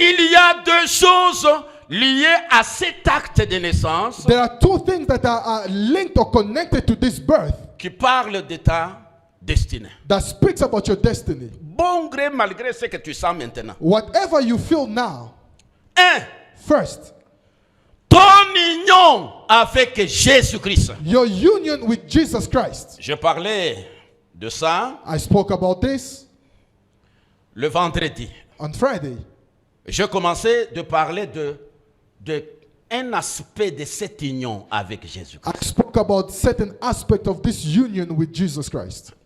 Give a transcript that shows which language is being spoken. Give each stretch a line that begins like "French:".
French: il y a deux choses liées à cet acte de naissance
English: there are two things that are linked or connected to this birth
French: qui parlent de ta destinée.
English: that speaks about your destiny.
French: Bon gré malgré ce que tu sens maintenant.
English: Whatever you feel now,
French: 1.
English: first,
French: Ton union avec Jésus-Christ.
English: your union with Jesus Christ.
French: Je parlais de ça
English: I spoke about this
French: le vendredi.
English: on Friday.
French: Je commençais de parler de un aspect de cette union avec Jésus-Christ.
English: I spoke about certain aspect of this union with Jesus Christ.